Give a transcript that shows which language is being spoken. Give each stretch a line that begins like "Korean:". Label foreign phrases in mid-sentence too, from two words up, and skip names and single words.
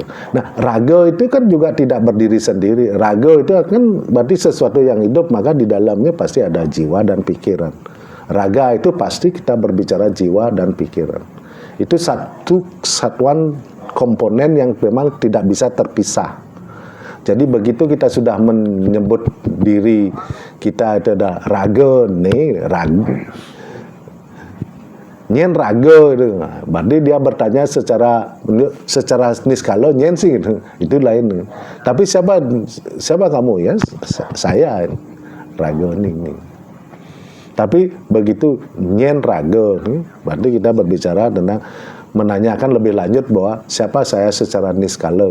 Indonesian: Nah, raga itu kan juga tidak berdiri sendiri. Raga itu kan berarti sesuatu yang hidup, maka di dalamnya pasti ada jiwa dan pikiran. Raga itu pasti kita berbicara jiwa dan pikiran. Itu satu satuan komponen yang memang tidak bisa terpisah. Jadi begitu kita sudah menyebut diri kita itu adalah raga nih, raga. Nyen raga itu, berarti dia bertanya secara niskala nyen sih gitu. Itu lain. Tapi siapa kamu ya? Saya raga ini. Tapi begitu nyen raga, berarti kita berbicara tentang menanyakan lebih lanjut bahwa siapa saya secara niskala.